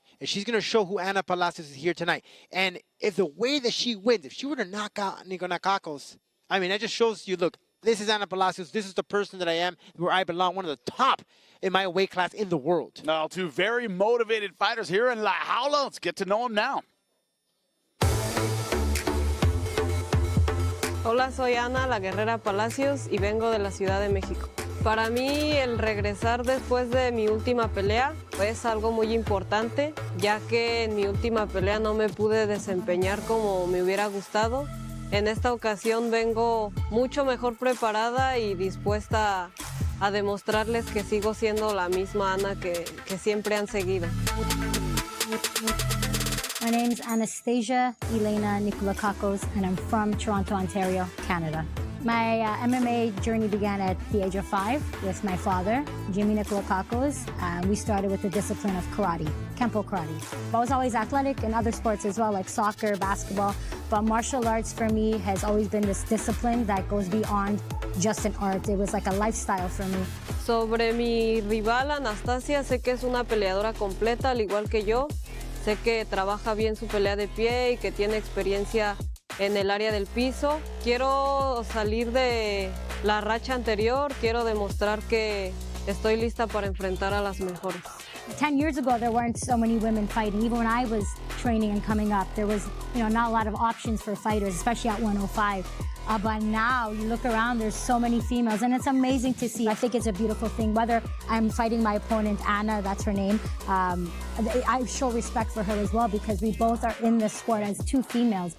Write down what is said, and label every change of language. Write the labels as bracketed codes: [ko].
[en] And she's going to show who Ana Palacios is here tonight. And if the way that she wins, if she were to knock out Nikolakakos, I mean, that just shows you, look, this is Ana Palacios. This is the person that I am, where I belong, one of the top in my weight class in the world. Now, two very motivated fighters here in La Jaula. Let's get to know them now. [es] Hola, soy Ana, la guerrera Palacios, y vengo de la Ciudad de México. Para mí, el regresar después de mi última pelea es algo muy importante, ya que en mi última pelea no me pude desempeñar como me hubiera gustado. En esta ocasión vengo mucho mejor preparada y dispuesta a demostrarles que sigo siendo la misma Ana que siempre han seguido. [en] My name's Anastasia Elena Nikolakakos, and I'm from Toronto, Ontario, Canada. My MMA journey began at the age of 5 with my father, Jimmy Nikolakakos. We started with the discipline of karate, Kempo karate. I was always athletic in other sports as well, like soccer, basketball, but martial arts for me has always been this discipline that goes beyond just an art. It was like a lifestyle for me. [es] Sobre mi rival Anastasia, sé que es una peleadora completa, al igual que yo. Sé que trabaja bien su pelea de pie y que tiene experiencia en el área del piso. Quiero salir de la racha anterior, quiero demostrar que estoy lista para enfrentar a las mejores. [en] 10 years ago, there weren't so many women fighting. Even when I was training and coming up, there was, not a lot of options for fighters, especially at 105. But now you look around, there's so many females, and it's amazing to see. I think it's a beautiful thing. Whether I'm fighting my opponent, Anna, that's her name, I show respect for her as well because we both are in this sport as two females.